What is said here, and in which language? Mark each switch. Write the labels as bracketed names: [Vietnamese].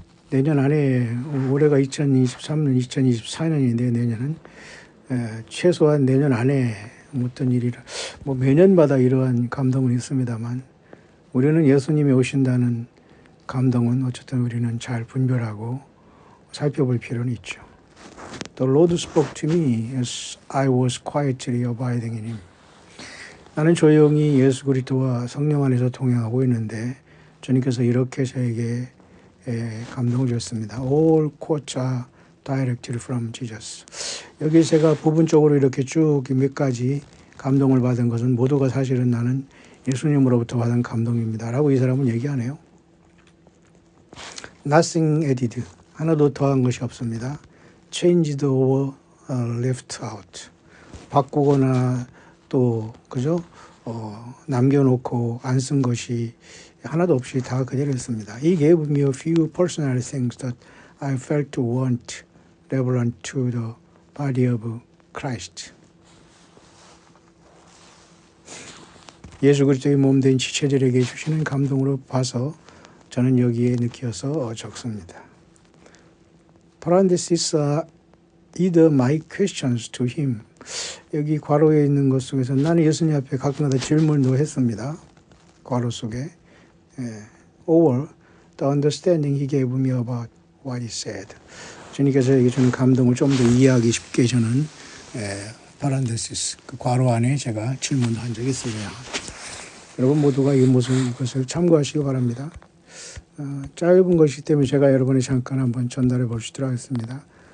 [Korean] 내년 안에, 올해가 2023년, 2024년인데 내년은 최소한 내년 안에 어떤 일이라, 뭐 매년마다 이러한 감동은 있습니다만 우리는 예수님이 오신다는 감동은 어쨌든 우리는 잘 분별하고 살펴볼 필요는 있죠. [English] The Lord spoke to me as I was quietly abiding in Him. [Korean] 나는 조용히 예수 그리스도와 성령 안에서 동행하고 있는데 주님께서 이렇게 저에게 감동을 줬습니다. [English] All quotes are directed from Jesus. [Korean] 여기 제가 부분적으로 이렇게 쭉 몇 가지 감동을 받은 것은 모두가 사실은 나는 예수님으로부터 받은 감동입니다. 라고 이 사람은 얘기하네요. [English] Nothing added. [Korean] 하나도 더한 것이 없습니다. [English] Changed or left out. [Korean] 바꾸거나 또 그죠? 남겨놓고 안 쓴 것이 하나도 없이 다 그대로였습니다. [English] He gave me a few personal things that I felt to want relevant to the body of Christ. [Korean] 예수 그리스도의 몸된 지체들에게 주시는 감동으로 봐서 저는 여기에 느껴서 적습니다. [English] Parenthesis are either my questions to him. [Korean] 여기 괄호에 있는 것 속에서 나는 예수님 앞에 가끔가다 질문도 했습니다. 괄호 속에. [English] Or the understanding he gave me about what he said. [Korean] 주님께서 얘기 주는 감동을 좀 더 이해하기 쉽게 저는 parenthesis, 그 괄호 안에 제가 질문도 한 적이 있습니다. 여러분 모두가 이것을 참고하시기 바랍니다. 짧은 것이기 때문에 제가 여러분이 잠깐 한번 전달해 보시도록 하겠습니다.